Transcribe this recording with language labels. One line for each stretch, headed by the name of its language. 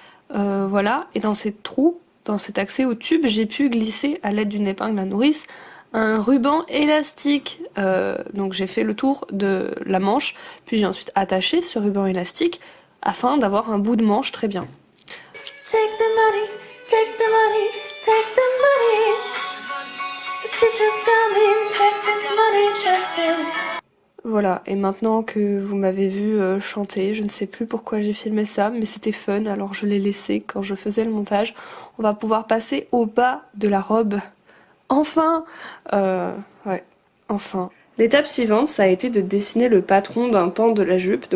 French: Voilà, et dans ces trous, dans cet accès au tube, j'ai pu glisser à l'aide d'une épingle à nourrice un ruban élastique. Donc j'ai fait le tour de la manche, puis j'ai ensuite attaché ce ruban élastique afin d'avoir un bout de manche très bien.
English: Take the money, take the money, take the money. The teacher's coming, take this money, just in.
French: Voilà, et maintenant que vous m'avez vu chanter, je ne sais plus pourquoi j'ai filmé ça, mais c'était fun, alors je l'ai laissé quand je faisais le montage. On va pouvoir passer au bas de la robe. Enfin ouais, enfin. L'étape suivante, ça a été de dessiner le patron d'un pan de la jupe.